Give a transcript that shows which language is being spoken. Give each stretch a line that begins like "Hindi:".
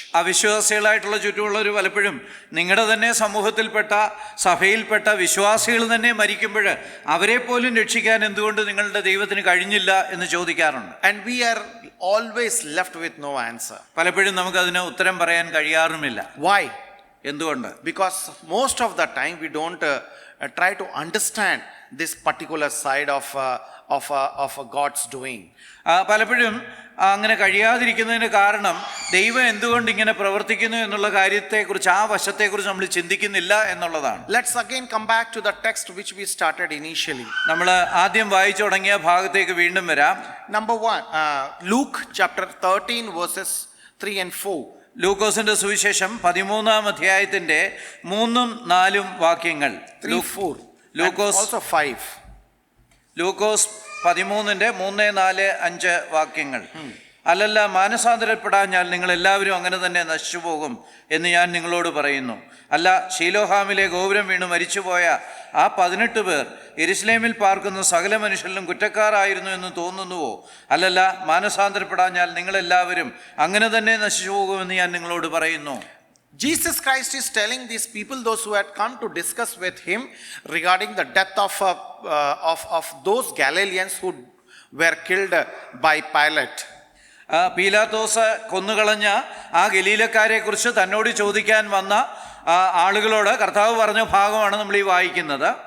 Malayalam: അവിശ്വാസികളായിട്ടുള്ള ചുറ്റുമുള്ളവർ പലപ്പോഴും നിങ്ങളുടെ തന്നെ സമൂഹത്തിൽപ്പെട്ട സഭയിൽപ്പെട്ട വിശ്വാസികൾ തന്നെ മരിക്കുമ്പോൾ അവരെ പോലും രക്ഷിക്കാൻ എന്തുകൊണ്ട് നിങ്ങളുടെ ദൈവത്തിന് കഴിഞ്ഞില്ല എന്ന് ചോദിക്കാറുണ്ട്.
English: And we are always left with no answer.
Malayalam: പലപ്പോഴും നമുക്കതിന് ഉത്തരം പറയാൻ കഴിയാറുമില്ല.
English: Why?
Malayalam: എന്തുകൊണ്ട്?
English: Because most of the time we don't try to understand this particular side of God's doing.
Malayalam: പലപ്പോഴും അങ്ങനെ കഴിയാതിരിക്കുന്നതിന് കാരണം ദൈവം എന്തുകൊണ്ട് ഇങ്ങനെ പ്രവർത്തിക്കുന്നു എന്നുള്ള കാര്യത്തെക്കുറിച്ച്, ആ വശത്തെക്കുറിച്ച് നമ്മൾ ചിന്തിക്കുന്നില്ല എന്നുള്ളതാണ്.
English: Let's again come back to the text which we started initially.
Malayalam: നമ്മൾ ആദ്യം വായിച്ചു തുടങ്ങിയ ഭാഗത്തേക്ക് വീണ്ടും വരാം.
English: Number 1, Luke chapter 13 verses 3 and 4.
Malayalam: ലൂക്കോസിന്റെ സുവിശേഷം 13-ാം അധ്യായത്തിന്റെ 3-4 വാക്യങ്ങൾ.
English: 3, 4.
Malayalam: ലൂക്കോസ്
English: also 5.
Malayalam: ലൂക്കോസ് 13-ന്റെ 3, 4, 5 വാക്യങ്ങൾ. അല്ലല്ല, മാനസാന്തരപ്പെടാഞ്ഞാൽ നിങ്ങൾ എല്ലാവരും അങ്ങനെ തന്നെ നശിച്ചു പോകും എന്ന് ഞാൻ നിങ്ങളോട് പറയുന്നു. അല്ല, ശീലോഹാമിലെ ഗോപുരം വീണു മരിച്ചുപോയ ആ 18 പേർ യെരുശലേമിൽ പാർക്കുന്ന സകല മനുഷ്യരിലും കുറ്റക്കാരായിരുന്നു എന്ന് തോന്നുന്നുവോ? അല്ലല്ല, മാനസാന്തരപ്പെടാഞ്ഞാൽ നിങ്ങളെല്ലാവരും അങ്ങനെ തന്നെ നശിച്ചു പോകുമെന്ന് ഞാൻ നിങ്ങളോട് പറയുന്നു.
English: Jesus Christ is telling these people, those who had come to discuss with him regarding the death of those Galileans who were killed by Pilate.
Malayalam: പീലാത്തോസ് കൊന്നുകളഞ്ഞ ആ ഗലീലക്കാരെ കുറിച്ച് തന്നോട് ചോദിക്കാൻ വന്ന ആളുകളോട് കർത്താവ് പറഞ്ഞ ഭാഗമാണ് നമ്മൾ ഈ വായിക്കുന്നത്.